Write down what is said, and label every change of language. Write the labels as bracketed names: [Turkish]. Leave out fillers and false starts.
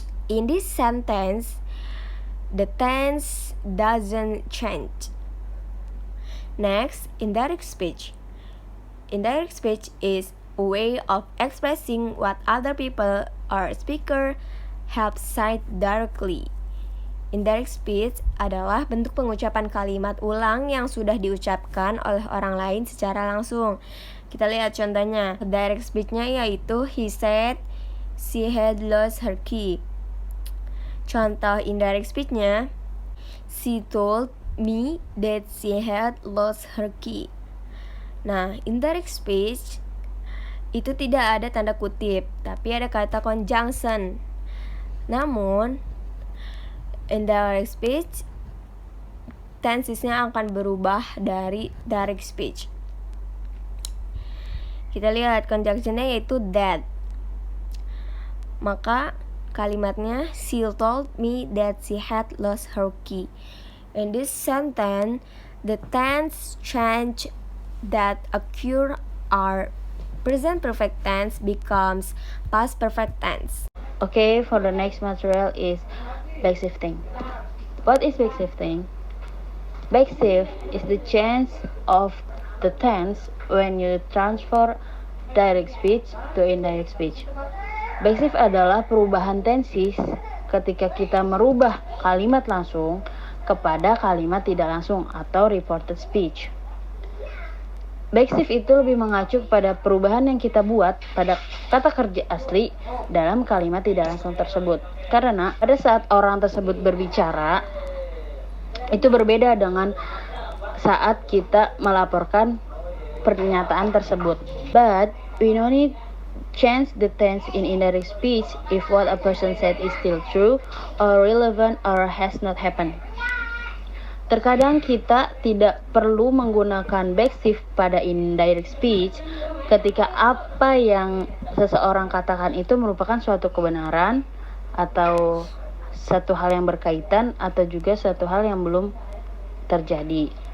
[English] In this sentence, the tense doesn't change. Next, indirect speech. Indirect speech is a way of expressing what other people or speaker have said directly. [Indonesian] Indirect speech adalah bentuk pengucapan kalimat ulang yang sudah diucapkan oleh orang lain secara langsung. Kita lihat contohnya. [English] Direct speech-nya yaitu he said she had lost her key. Contoh indirect speech-nya, she told me that she had lost her key. [Indonesian] Nah, indirect speech itu tidak ada tanda kutip, tapi ada kata conjunction. Namun, indirect speech tensesnya akan berubah dari direct speech. Kita lihat conjunctionnya yaitu that. Maka kalimatnya [English] she told me that she had lost her key. In this sentence, the tense change that occur are present perfect tense becomes past perfect tense. Okay, for the next material is backshifting. What is backshifting? Backshift is the change of the tense when you transfer direct speech to indirect speech. [Indonesian] Backshift adalah perubahan tenses ketika kita merubah kalimat langsung kepada kalimat tidak langsung atau reported speech. Backshift itu lebih mengacu kepada perubahan yang kita buat pada kata kerja asli dalam kalimat tidak langsung tersebut. Karena pada saat orang tersebut berbicara, itu berbeda dengan saat kita melaporkan pernyataan tersebut. [English] But we don't need change the tense in indirect speech if what a person said is still true or relevant or has not happened. [Indonesian] Terkadang kita tidak perlu menggunakan backshift pada indirect speech ketika apa yang seseorang katakan itu merupakan suatu kebenaran atau satu hal yang berkaitan atau juga suatu hal yang belum terjadi.